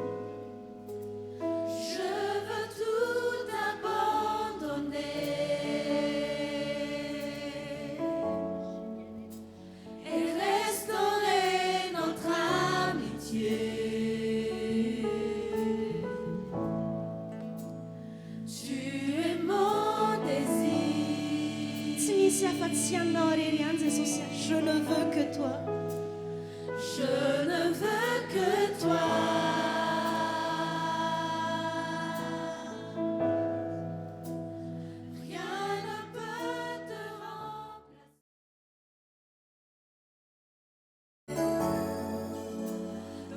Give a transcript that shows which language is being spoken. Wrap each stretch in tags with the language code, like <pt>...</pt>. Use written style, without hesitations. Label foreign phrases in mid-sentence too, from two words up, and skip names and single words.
<fr>Je veux tout abandonner et restaurer notre amitié. Tu es mon désir.</fr> <mg>Tsy misy afa-tsy anao rery ihany Jesosy.</mg> <fr>Je ne veux que toi. Je ne veux que toi. Rien ne peut te remplacer.</fr>